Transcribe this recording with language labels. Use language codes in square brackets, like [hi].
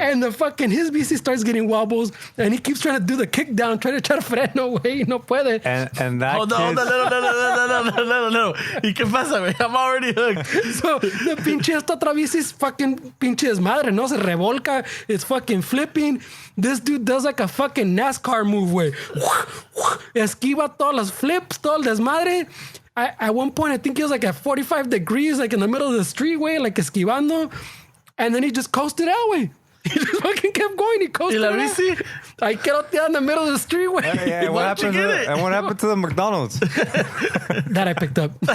[en] And the fucking his bici starts getting wobbles, and he keeps trying to do the kick down, trying to [es] echar freno, güey, no puede. [en] And that Hold on, no. [es] ¿Y qué pasa, güey? [en] I'm already hooked. So the [es] pinche esta otra bici [en] is fucking [es] pinche desmadre, no? Se revolca, [en] it's fucking flipping. This dude does like a fucking NASCAR move, güey. [es] Esquiva todas las flips, todo el desmadre. [en] At one point, I think he was like at 45 degrees, like in the middle of the street, way, like esquivando. And then he just coasted out, way. He just fucking kept going. He coasted [es] ¿Y la [en] out. [es] bici? [en] I quedó in the middle of the street, way. Yeah, what happened to the McDonald's? That I picked up.